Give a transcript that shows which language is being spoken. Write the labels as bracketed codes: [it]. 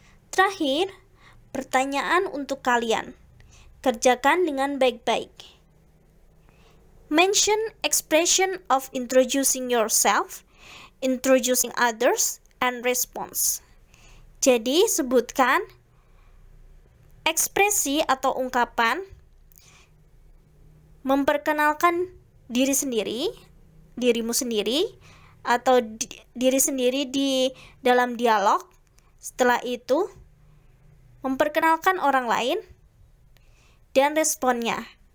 [id] Terakhir, pertanyaan untuk kalian. Kerjakan dengan baik-baik. [en] Mention expression of introducing yourself, introducing others, and response. [id] Jadi sebutkan ekspresi atau ungkapan memperkenalkan dirimu sendiri, atau diri sendiri di dalam dialog. Setelah itu, memperkenalkan orang lain dan responnya.